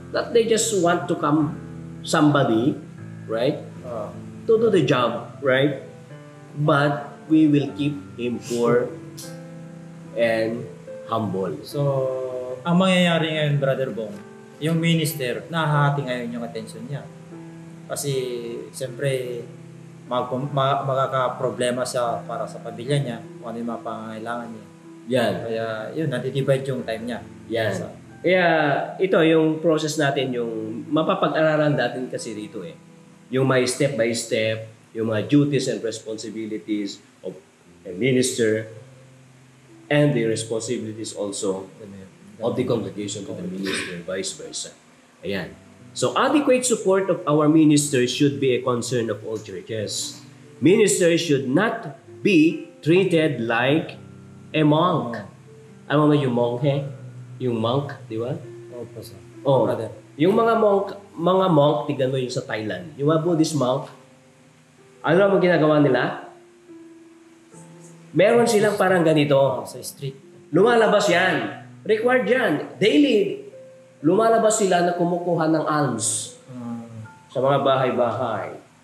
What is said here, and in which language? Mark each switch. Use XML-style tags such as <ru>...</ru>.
<en>That they just want to come somebody, right? Ah, To do the job, right? But we will keep him poor and humble.</en> <tl>so, ang mangyayari ngayon, Brother Bong, yung minister, nahahati ngayon yung attention niya. Kasi, siyempre, magkakaproblema siya para sa pamilya niya, kung ano yung mga pangangailangan niya. Yan. Kaya, yun, natitibay yung time niya. Yan. So, Kaya ito yung process natin, yung mapapag-aralan natin kasi dito eh. Yung may</tl> <en>step by step, yung mga duties and responsibilities of a minister and the responsibilities also of the congregation to the minister, vice versa.</en> <tl>Ayan.</tl> <en>So adequate support of our ministers should be a concern of all churches. Ministers should not be treated like a monk.</en> <tl>Ano mo yung monk, yung monk, di ba? opo, sir. Oh,</tl> <en>Brother.</en> <tl>yung mga monk, tignan mo yung sa Thailand. Yung mga Buddhist monk, ano ang ginagawa nila? Meron silang parang ganito. Sa street. Lumalabas yan. Required yan. Daily, lumalabas sila na kumukuha ng alms sa mga bahay-bahay.</tl>